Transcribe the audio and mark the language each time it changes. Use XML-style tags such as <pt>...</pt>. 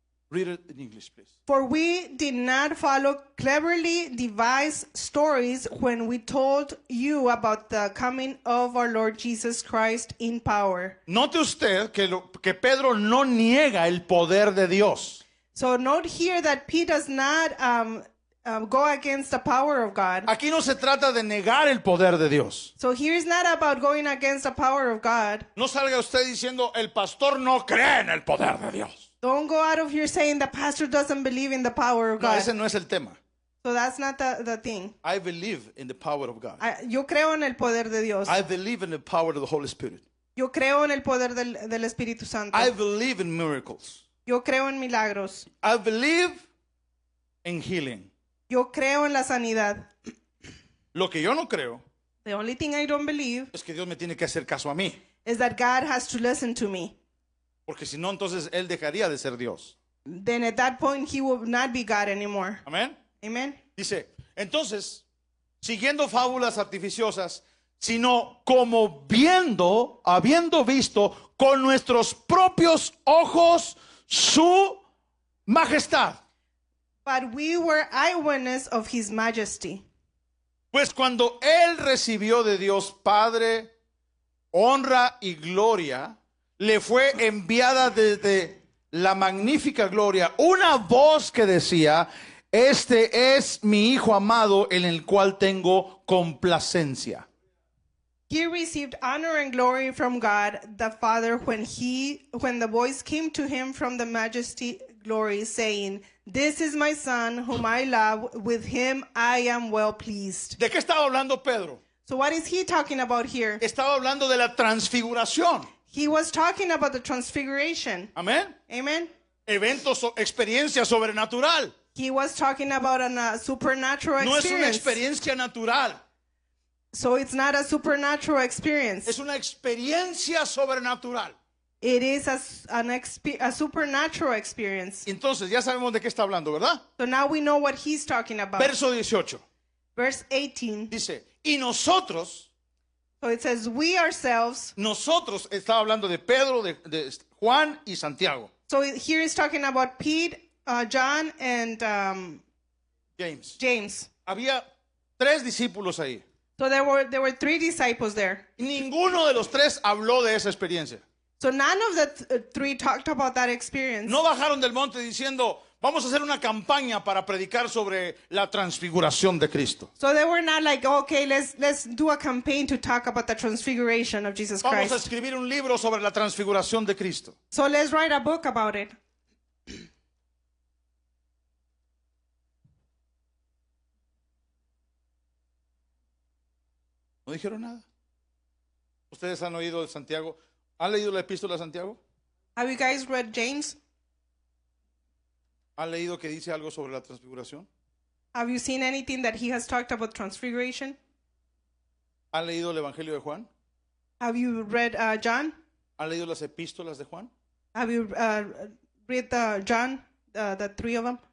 <en>Read it in English, please. For we did not follow cleverly devised stories when we told you about the coming of our Lord Jesus Christ in power.</en> <es>Note usted que Pedro no niega el poder de Dios.</es> <en>So note here that Pete does not go against the power of God.</en> <es>Aquí no se trata de negar el poder de Dios.</es> <en>So here is not about going against the power of God.</en> <es>No salga usted diciendo, el pastor no cree en el poder de Dios.</es> <en>Don't go out of here saying the pastor doesn't believe in the power of</en> <es>No,</es> <en>God.</en> <es>ese no es el tema.</es> <en>So that's not the thing. I believe in the power of God.</en> <es>Yo creo en el poder de Dios.</es> <en>I believe in the power of the Holy Spirit.</en> <es>Yo creo en el poder del Espíritu Santo.</es> <en>I believe in miracles.</en> <es>Yo creo en milagros.</es> <en>I believe in healing.</en> <es>Yo creo en la sanidad. Lo que yo no creo</es> <en>The only thing I don't believe</en> <es>es que Dios me tiene que hacer caso a mí.</es> <en>is that God has to listen to me.</en> <es>Porque si no, entonces Él dejaría de ser Dios.</es> <en>Then at that point, he will not be God anymore.</en> <es>Amén.</es> <en>Amen.</en> <es>Dice, entonces, siguiendo fábulas artificiosas, sino como habiendo visto con nuestros propios ojos su majestad.</es> <en>but we were eyewitness of his majesty.</en> <es>Pues cuando él recibió de Dios Padre honra y gloria, le fue enviada desde la magnífica gloria una voz que decía: este es mi Hijo amado en el cual tengo complacencia.</es> <en>He received honor and glory from God the Father when the voice came to him from the majesty glory, saying, "This is my Son whom I love, with him I am well pleased."</en> <es>¿De qué estaba hablando Pedro?</es> <en>So what is he talking about here?</en> <es>Estaba hablando de la transfiguración.</es> <en>He was talking about the transfiguration.</en> <es>Amén.</es> <en>Amen.</en> <es>Eventos, experiencia sobrenatural.</es> <en>He was talking about a supernatural</en> <es>No es una</es> <en>experience.</en> <es>experiencia natural,</es> <en>So it's not a supernatural experience.</en> <es>es una experiencia sobrenatural.</es> <en>It is a supernatural experience.</en> <es>Y entonces ya sabemos de qué está hablando, ¿verdad?</es> <en>So now we know what he's talking about.</en> <es>Verso 18</es> <en>Verse 18.</en> <es>dice: y nosotros,</es> <en>So it says, we ourselves.</en> <es>nosotros, estaba hablando de Pedro, de Juan y Santiago.</es> <en>So here he's talking about Pete, John, and James. James.</en> <es>Había 3 discípulos ahí.</es> <en>So there were 3 disciples there.</en> <es>Y ninguno de los 3 habló de esa experiencia.</es> <en>So none of the 3 talked about that experience.</en> <es>No bajaron del monte diciendo: vamos a hacer una campaña para predicar sobre la transfiguración de Cristo.</es> <en>So they were not like, okay, let's do a campaign to talk about the transfiguration of Jesus</en> <es>Vamos a</es> <en>Christ.</en> <es>escribir un libro sobre la transfiguración de Cristo.</es> <en>So let's write a book about it.</en> <es>No dijeron nada. ¿Ustedes han oído de Santiago? ¿Han leído la epístola de Santiago?</es> <en>Have you guys read James?</en> <es>¿Han leído que dice algo sobre la transfiguración?</es> <en>Have you seen anything that he has talked about transfiguration?</en> <es>¿Han leído el Evangelio de Juan?</es> <en>Have you read John?</en> <es>¿Han leído las epístolas de Juan?</es> <en>Have you read John, the 3 of them?</en>